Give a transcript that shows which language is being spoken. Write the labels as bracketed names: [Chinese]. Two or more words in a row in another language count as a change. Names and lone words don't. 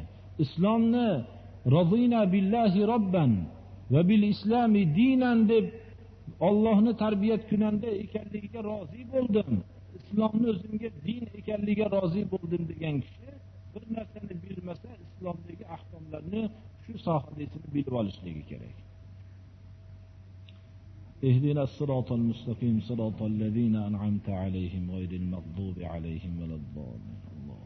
[Uzbek] Islomni [Arabic] رضينا بالله ربا وبالإسلام دينا [Uzbek] deb Allohni tarbiyat kunanda ekanligiga rozi bo'ldim. Islomni o'zimga din ekanligiga rozi bo'ldim degan kishi bir narsani bilmasa, islomdagi ahkomlarni shu sohadasini bilib olishligi kerak. [Arabic] اهدنا الصراط المستقيم صراط الذين أنعمت عليهم غير المغضوب عليهم ولا الضالين.